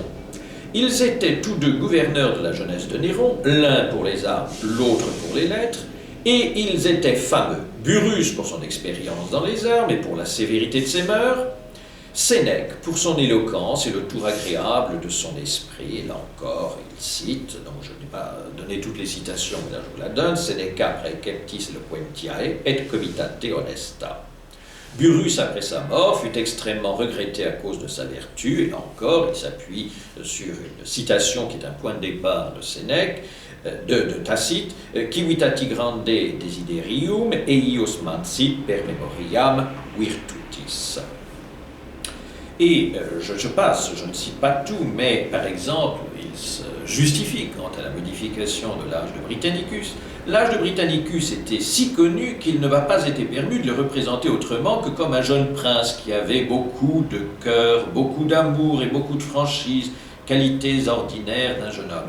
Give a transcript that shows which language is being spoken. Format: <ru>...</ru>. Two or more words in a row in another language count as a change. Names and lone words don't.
<fr>Ils étaient tous deux gouverneurs de la jeunesse de Néron, l'un pour les arts, l'autre pour les lettres, et ils étaient fameux. Burrus pour son expérience dans les arts, mais pour la sévérité de ses mœurs. Sénèque pour son éloquence et le tour agréable de son esprit. Et là encore, il cite, donc je n'ai pas donné toutes les citations, mais là je vous la donne,</fr> <la>Seneca praeceptis eloquentiae et comitate honesta.</la> <fr>Burrus, après sa mort, fut extrêmement regretté à cause de sa vertu, et là encore, il s'appuie sur une citation qui est un point de départ de Sénèque, de Tacite,</fr> <la>Civitati grande desiderium eius mansit per memoriam virtutis.</la> <fr>Et je passe, je ne cite pas tout, mais par exemple, il se justifie quant à la modification de l'âge de Britannicus. L'âge de Britannicus était si connu qu'il ne m'a pas été permis de le représenter autrement que comme un jeune prince qui avait beaucoup de cœur, beaucoup d'amour et beaucoup de franchise, qualités ordinaires d'un jeune homme.</fr>